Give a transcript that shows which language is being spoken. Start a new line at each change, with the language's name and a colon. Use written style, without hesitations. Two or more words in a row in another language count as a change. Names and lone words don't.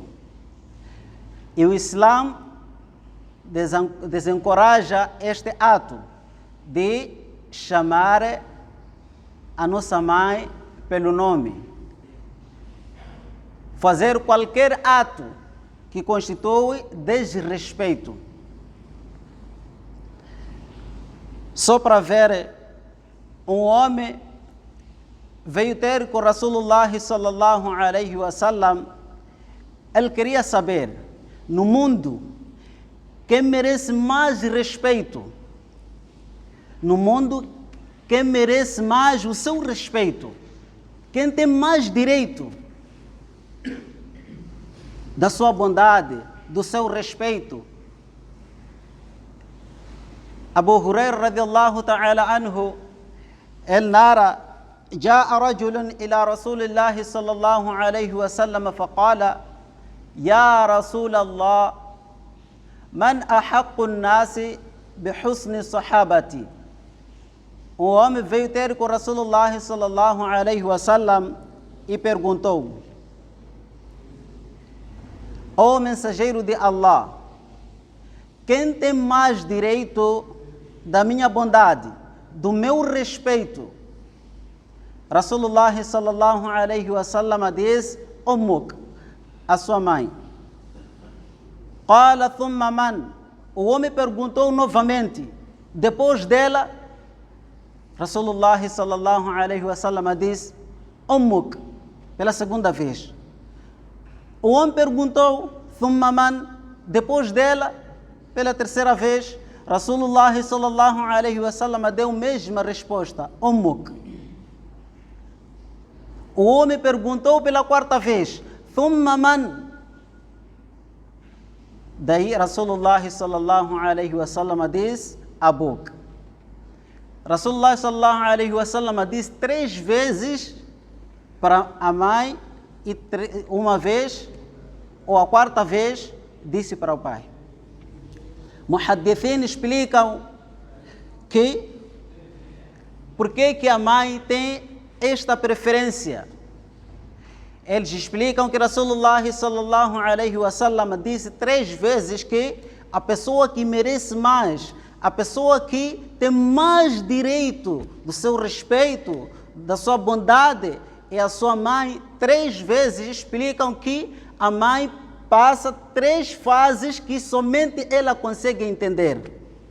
Portuguese: E o Islã desencoraja este ato de chamar a nossa mãe pelo nome. Fazer qualquer ato que constitui desrespeito. Só para ver, um homem veio ter com
Arabic: رسول الله صلى الله عليه وسلم.
Portuguese: Ele queria saber, no mundo, quem merece mais respeito? No mundo, quem merece mais o seu respeito? Quem tem mais direito da sua bondade, do seu respeito? Abu Huraira
Arabic: رضي الله تعالى عنه,
Portuguese: ele narra:
Arabic: جاء رجل إلى رسول الله صلى الله عليه وسلم فقال يا رسول الله من أحق الناس بحسن صحابتي.
Portuguese: Um homem veio ter com
Arabic: رسول الله صلى الله عليه وسلم
Portuguese: e perguntou: ó mensageiro de Allah, quem tem mais direito da minha bondade, do meu respeito?
Arabic: رسول الله صلى الله عليه وسلم
Portuguese: diz: Ummuk, a sua mãe.
Arabic: قال ثم من.
Portuguese: O homem perguntou novamente: depois dela?
Arabic: رسول الله صلى الله عليه وسلم
Portuguese: diz: Ummuk, pela segunda vez. O homem perguntou:
Arabic: ثم من.
Portuguese: Depois dela? Pela terceira vez.
Arabic: رسول الله صلى الله عليه وسلم
Portuguese: deu a mesma resposta: Ummuk. O homem perguntou pela quarta vez:
Arabic: ثم من.
Portuguese: Daí
Arabic: رسول الله صلى الله عليه وسلم
Portuguese: diz: abuk.
Arabic: رسول الله صلى الله عليه وسلم
Portuguese: diz 3 vezes para a mãe e uma vez, ou a quarta vez, disse para o pai. Muhaddithin explicam que por que a mãe tem esta preferência. Eles explicam que
Arabic: رسول الله صلى الله عليه وسلم
Portuguese: disse 3 vezes que a pessoa que merece mais, a pessoa que tem mais direito do seu respeito, da sua bondade, é a sua mãe. 3 vezes explicam que a mãe passa 3 fases que somente ela consegue entender.